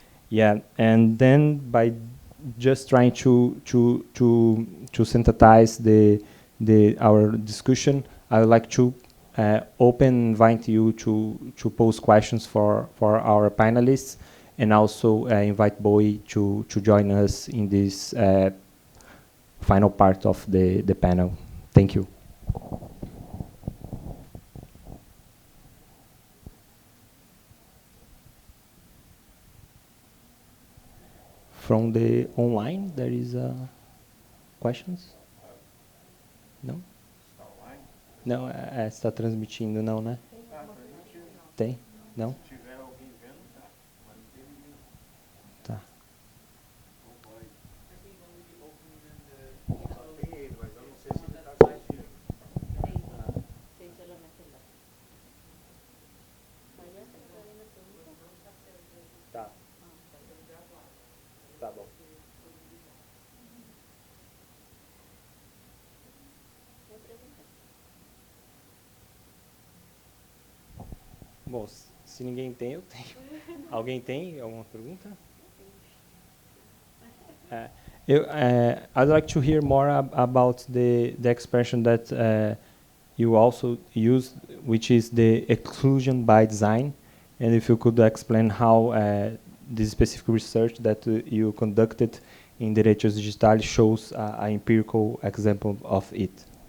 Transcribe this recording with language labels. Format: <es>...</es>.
<en>Yeah, and then by just trying to synthesize our discussion, I would like to invite you to pose questions for our panelists, and also invite Bowie to join us in this final part of the panel. Thank you. From the online, there is questions?</en> <pt>Não? Não, está transmitindo não, né? Tem? Não? Se tiver alguém vendo, tá. Mas não tem ninguém. Tá. Tem ele, mas eu não sei se ele está assistindo. Tá. Tá bom. Bom, se ninguém tem, eu tenho. Alguém tem alguma pergunta?</pt> <en>I'd like to hear more about the expression that you also use, which is the exclusion by design, and if you could explain how this specific research that you conducted in Direitos Digitais shows an empirical example of it.</en>